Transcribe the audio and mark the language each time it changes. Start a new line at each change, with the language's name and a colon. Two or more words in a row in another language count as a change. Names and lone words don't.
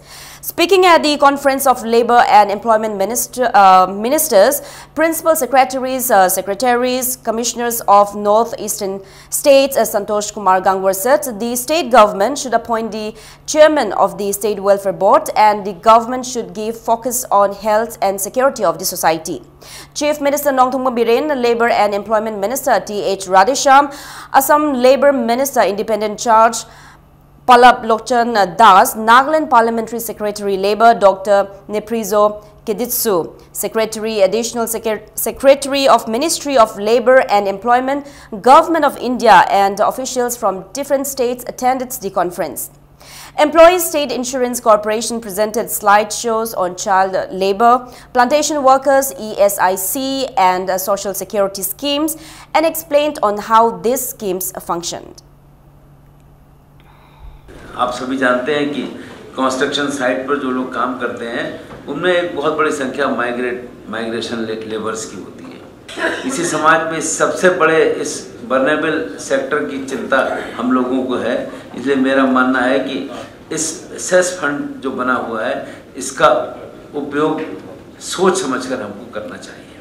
English: Speaking at the Conference of Labour and Employment Ministers, Principal Secretaries, Secretaries, Commissioners of North-Eastern States, Santosh Kumar Gangwar said the state government should appoint the chairman of the State Welfare Board and the government should give focus on health and security of the society. Chief Minister Nongthongma Biren, Labour and Employment Minister T.H. Radhesham, Assam Labour Minister Independent Charge Palab Lokchan Das, Nagaland Parliamentary Secretary Labour Dr. Neprizo Keditsu, Secretary, Additional Secretary of Ministry of Labour and Employment, Government of India and officials from different states attended the conference. Employees State Insurance Corporation presented slideshows on child labour, plantation workers, ESIC and social security schemes and explained on how these schemes functioned.
Hindi: आप सभी जानते हैं कि
English: construction site
Hindi: पर जो लोग काम करते हैं उनमें एक बहुत बड़ी संख्या
English: migration labours
Hindi: की होती है। इसी समाज में सबसे बड़े इस
English: vulnerable sector
Hindi: की चिंता हम लोगों को है, इसलिए मेरा मानना है कि इस
English: cess fund
Hindi: जो बना हुआ है इसका उपयोग सोच समझकर हमको करना चाहिए।